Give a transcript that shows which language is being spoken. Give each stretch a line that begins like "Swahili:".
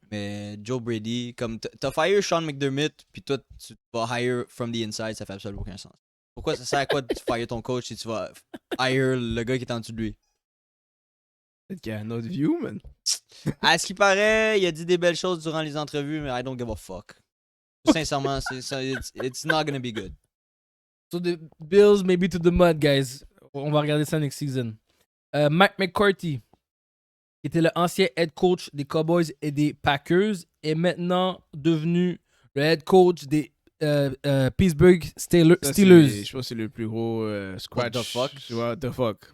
French: Mais Joe Brady, comme t'as fire Sean McDermott, puis toi, tu vas
English: hire from the inside,
French: ça fait absolument aucun sens. Pourquoi ça sert à quoi de fire ton coach si tu vas hire le gars qui est en dessous de lui? Peut-être qu'il y a un autre view, man. À ce qui paraît, il a dit des belles choses durant les entrevues, mais
English: I don't give a fuck.
French: Sincèrement,
English: it's not gonna be good. So the Bills maybe to the mud, guys.
French: On va regarder ça
English: next season.
French: Mike McCarthy, qui était l'ancien head coach des Cowboys et des Packers, est maintenant devenu le head coach des Pittsburgh Steelers. Ça, je pense que c'est le plus gros scratch.
English: What the fuck?